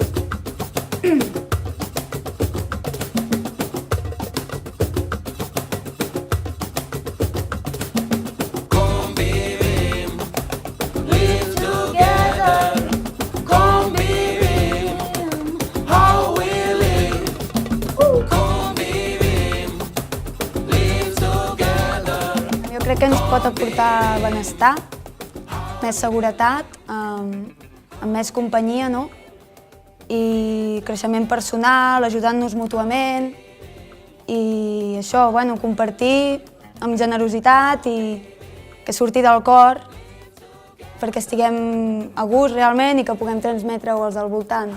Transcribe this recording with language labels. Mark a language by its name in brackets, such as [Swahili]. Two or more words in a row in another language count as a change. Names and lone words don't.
[Catalan] Convivim, [English] live together. Convivim, how we live. Convivim, live together. [Catalan] Jo crec que ens pot aportar benestar, més seguretat, amb més companyia, i creixement personal, ajudant-nos mútuament, i això, compartir amb generositat i que surti del cor perquè estiguem a gust realment i que puguem transmetre-ho als del voltant.